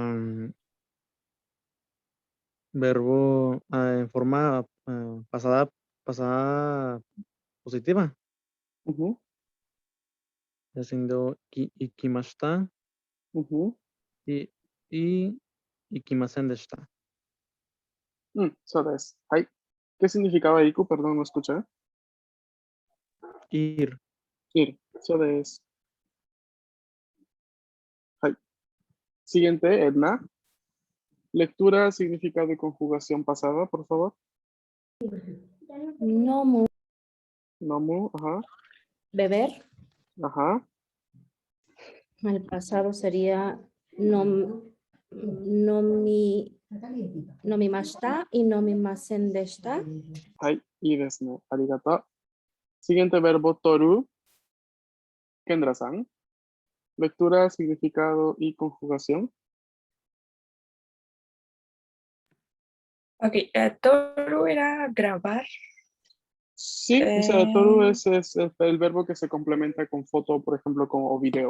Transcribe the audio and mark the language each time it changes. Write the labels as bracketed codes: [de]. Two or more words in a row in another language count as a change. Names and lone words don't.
[es] am, verbo en forma pasada positiva, Ujú, haciendo ikimashita ujú. y [ja] 行きませんでした. そうです。 [es] はい。¿Qué significaba iku? Perdón, no escuché. Ir, Ir. [ja] そうです。 [es] はい。Siguiente, Edna. Lectura, significado y conjugación pasada, por favor. Nomu, Nomu, ajá, beber. ajá. El pasado sería nomimashita y [ja] 飲みませんでした. はい。いいですね。ありがとう。 [es] Siguiente verbo, [ja] toru. [es] Kendra-san. Lectura, significado y conjugación. Ok, toru era grabar. Sí, o sea, toru es el verbo que se complementa con foto, por ejemplo, o video.